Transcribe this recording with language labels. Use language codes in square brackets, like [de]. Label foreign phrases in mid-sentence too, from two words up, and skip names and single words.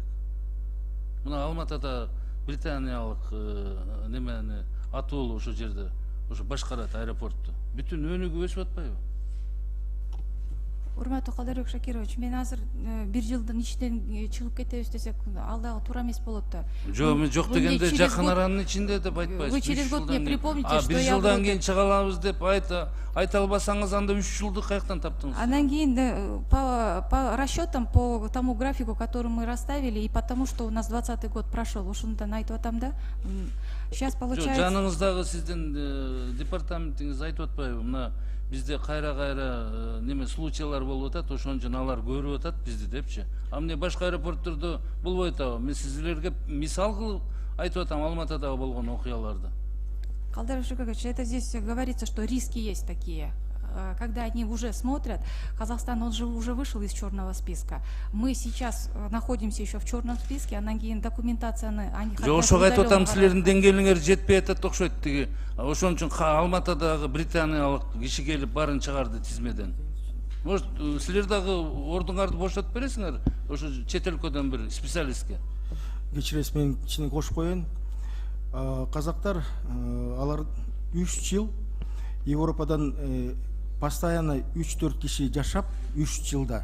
[ky] Мына Алматада британиялык немени атуулу ошо жерде, ошо башкарат аэропортту. Бүтүн өнүгүп өсүп атпайбы? Урматтуу Калдарбек Шакирович, мен азыр 1 жылдын ичинен чыгып кетебиз десек, ал дагы туура эмес болот да. Жок дегенде жакын аранын ичинде деп айтпайсыз. [ru] Вы через год мне припомните, что 1 я... [ky] жылдан кийин чыга алабыз деп айта албасаңыз, анда 3 жылды каяктан таптыңыз? [ru] Андан кийин по расчетам, по тому графику, который мы расставили, и потому что у нас 20-й год прошел, [ky] ушундан айтып атам да. [ru] Сейчас получается... [ky] Жаныңыздагы сиздин департаментиңиз айтып атпайбы? Мына бизде кайра неме случайлар болуп атат, ошон үчүн алар көрүп атат бизди депчи. А эмне башка аэропорттордо болбой атабы? Мен сиздерге мисал кылып айтып атам Алматадагы болгон окуяларды. Калдарбек Шакирович, [ru] это здесь говорится, что риски есть такие. Когда они уже смотрят, Казахстан, он же уже вышел из черного списка. Мы сейчас находимся еще в черном списке, а документацияны они хотят... [ky] Ошого айтып атам, силердин деңгээлиңер жетпей атат окшойт деги. Ошон үчүн Алматадагы британиялык киши келип барын чыгарды тизмеден. Может, силер дагы ордуңарды бошотуп бересиңер ошо чет өлкөдөн бир специалистке? Кечиресиз, мен кичине кошуп коеюн. Казактар алар 3 жыл Европадан постоянно 3-4 киши жашап 3 жылда.